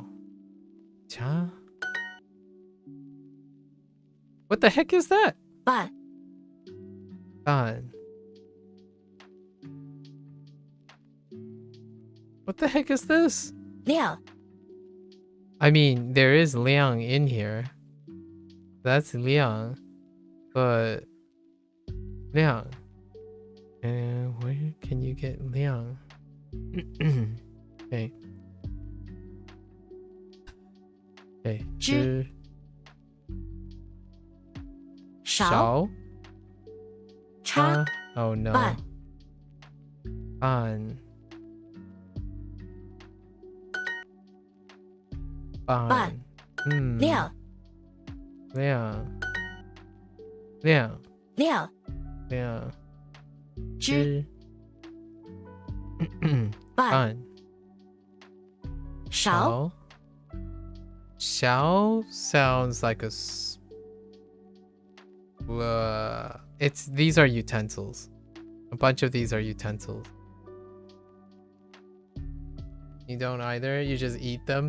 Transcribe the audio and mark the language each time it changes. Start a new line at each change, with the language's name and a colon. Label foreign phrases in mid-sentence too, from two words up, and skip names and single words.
English: Cha. What the heck is that? Ban. Ban. What the heck is this? Liang. I mean, there is liang in here. That's liang. But liang. And where can you get liang? Okay. Okay. Zhi. Shao. Cha. Oh no. Ban. Ban. Ban. Liang. Liang. Liang. Liang. Liang. Zhi. Ban. Shao. Shao sounds like a these are utensils. A bunch of these are utensils. You don't either? You just eat them?